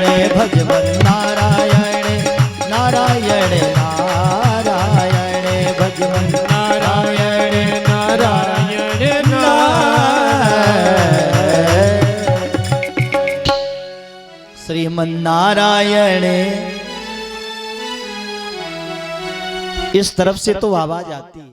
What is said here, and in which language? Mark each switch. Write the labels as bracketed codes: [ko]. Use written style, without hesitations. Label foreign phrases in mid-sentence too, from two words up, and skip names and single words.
[hi] भगवन नारायण नारायण नारायण, भगवन नारायण नारायण नारायण। श्रीमन नारायण। इस तरफ से तो आवाज आती है।